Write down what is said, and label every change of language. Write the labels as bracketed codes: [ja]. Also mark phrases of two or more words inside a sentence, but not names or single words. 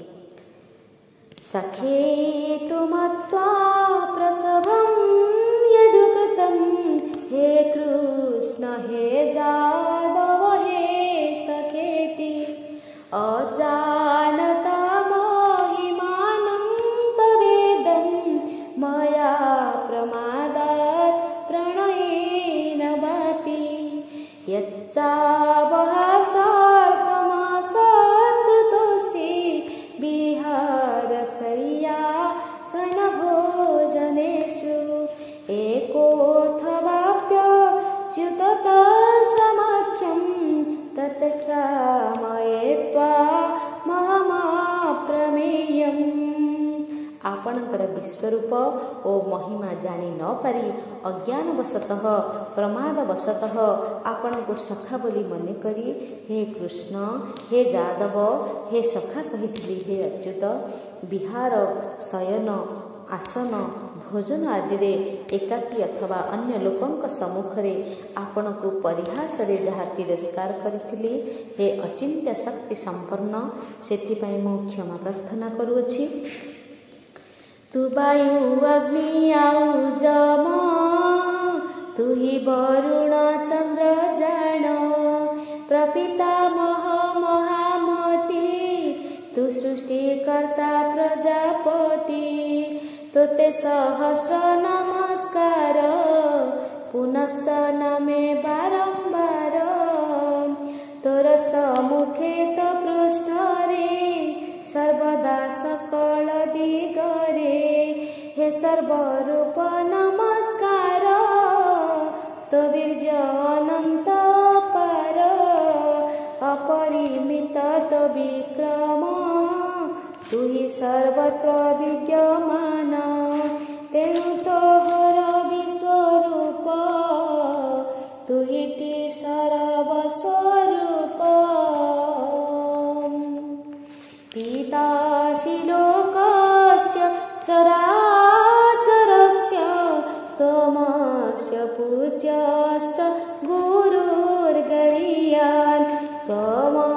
[sa] ସଖେତୁ ମତ୍ୱା ପ୍ରସଭଂ ୟଦୁକ୍ତଂ ହେ କୃଷ୍ଣ ହେ ଯାଦବ ହେ ସଖେତି। ଅଜାନତା ମହିମାनं ତବେଦଂ ମୟା ପ୍ରମାଦାତ୍ प्रणयेन वापि। यच्चावहासार्थमसत्कृतोऽसि विहारशय्यासनभोजनेषु एकोऽथवाप्यच्युत तत्समाख्यं तत्क्षामये त्वामहमप्रमेयम्। [or] ଆପଣଙ୍କର ବିଶ୍ୱରୂପ ଓ ମହିମା ଜାଣି ନ ପାରି ଅଜ୍ଞାନବଶତଃ ପ୍ରମାଦବଶତଃ ଆପଣଙ୍କୁ ସଖା ବୋଲି ମନେକରି ହେ କୃଷ୍ଣ, ହେ ଯାଦବ, ହେ ସଖା କହିଥିଲି। ହେ ଅଚ୍ୟୁତ, ବିହାର, ଶୟନ, ଆସନ, ଭୋଜନ ଆଦିରେ ଏକାକୀ ଅଥବା ଅନ୍ୟ ଲୋକଙ୍କ ସମ୍ମୁଖରେ ଆପଣଙ୍କୁ ପରିହାସରେ ଯାହା ତିରସ୍କାର କରିଥିଲି, ହେ ଅଚିନ୍ତ୍ୟ ଶକ୍ତି ସମ୍ପନ୍ନ, ସେଥିପାଇଁ ମୁଁ କ୍ଷମା ପ୍ରାର୍ଥନା କରୁଅଛି। ତୁ ବାୟୁ ଅଗ୍ନି ଆଉ ଜମ, ତୁ ହି ବରୁଣ ଚନ୍ଦ୍ର ଜାଣ, ପ୍ରପିତାମହ ସୃଷ୍ଟିକର୍ତ୍ତା ପ୍ରଜାପତି ତୋତେ ସହସ୍ର ନମସ୍କାର ପୁନଶ୍ଚ ନମେ ବାରମ୍ବାର ତୋର ସମ୍ମୁଖେ ତୋ ପୃଷ୍ଠରେ ସର୍ବଦା ସକଳ ଦିଗରେ ହେ ସର୍ବରୂପ ନମସ୍କାର ତୋ ବୀର୍ଯ୍ୟ ଅନନ୍ତ ପାର ଅପରିମିତ ତୋ ବିକ୍ରମ ତୁ ହି ସର୍ବତ୍ର ବିଦ୍ୟମାନ ତେଣୁ ତୋହର ବିଶ୍ୱରୂପ ତୁ ହି ସର୍ବସ୍ୱରୂପ [sa] पितासि लोकस्य चराचरस्य त्वमस्य पूज्यश्च गुरुर्गरीयान् त्वं